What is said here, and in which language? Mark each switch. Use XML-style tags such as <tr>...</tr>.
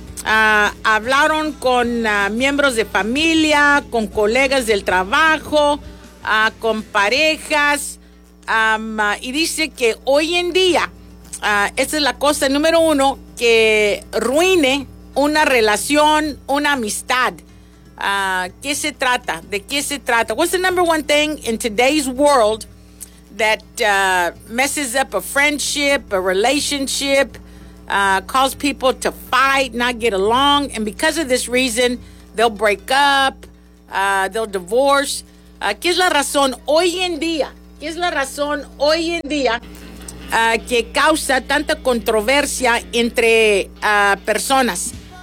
<es>Hablaron con miembros de familia, con colegas del trabajo, con parejas. Y dice que hoy en día, esta es la cosa número uno, que ruine una relación, una amistad. ¿Qué se trata? ¿De qué se trata?</es> <en>What's the number one thing in today's world that messes up a friendship, a relationship, calls people to fight, not get along, and because of this reason, they'll break up, they'll divorce?</en> <es>¿Qué es la razón hoy en día? ¿Qué es la razón hoy en día que causa tanta controversia entre personas?</es>